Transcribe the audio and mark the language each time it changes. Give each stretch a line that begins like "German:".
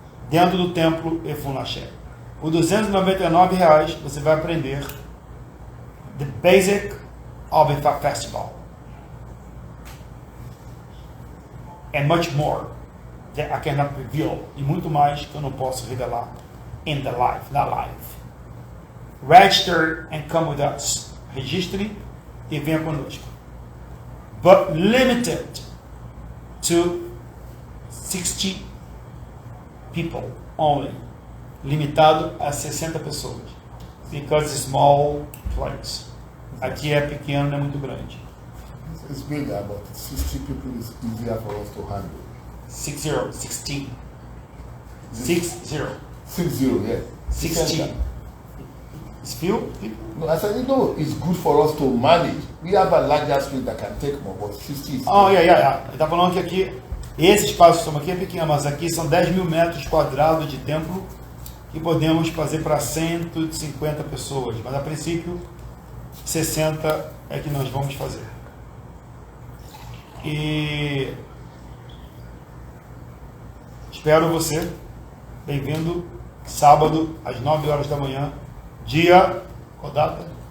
Portuguese: Dentro do templo e Funlaché. Por R$299 você vai aprender
English: the basic of Ifa festival. And much more that I cannot reveal.
Portuguese: E muito mais que eu não posso revelar na live.
English: Register and come with us.
Portuguese: Registre e venha conosco.
English: But limited to 60 people only.
Portuguese: Limitado a 60 pessoas.
English: Because it's small place.
Portuguese: Aqui é pequeno, não é muito grande.
English: It's bigger, but 60 people is easier for us to handle. 60, 16. 60. 60, yeah. 16. It's few people? No, I said, it's good for us to manage. We have a larger space that can take more, but 60 is... Oh, yeah.
Portuguese: Ele está falando que aqui, esse espaço que estamos aqui é pequeno, mas aqui são 10 mil metros quadrados de templo que podemos fazer para 150 pessoas. Mas a princípio, 60 é que nós vamos fazer. E espero você, bem-vindo, sábado, às 9 horas da manhã, dia, qual data?